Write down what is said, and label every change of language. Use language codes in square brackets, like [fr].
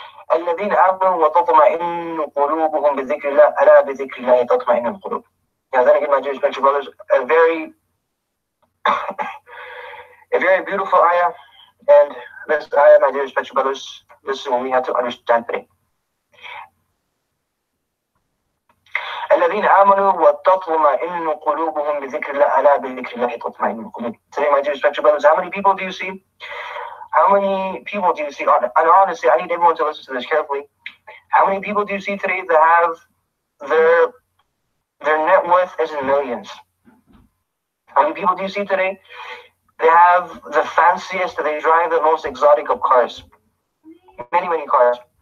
[ar] الَّذِينَ آمَنُوا وَتَطْمَئِنُّ قُلُوبُهُم بِذِكْرِ اللَّهِ أَلَا بِذِكْرِ اللَّهِ تَطْمَئِنُّ الْقُلُوبُ. [en] Now then again, my dear spiritual brothers, a very beautiful ayah, and this ayah, my dear spiritual brothers, this is what we have to understand today. [ar] الذين آمنوا وتطمئن قلوبهم بذكر الله ألا بذكر الله تطمئن القلوب. [en] Today, my dear spiritual brothers, how many people do you see? How many people do you see? And honestly, I need everyone to listen to this carefully. How many people do you see today that have their net worth is in millions? How many people do you see today? They have the fanciest, they drive the most exotic of cars. Many cars.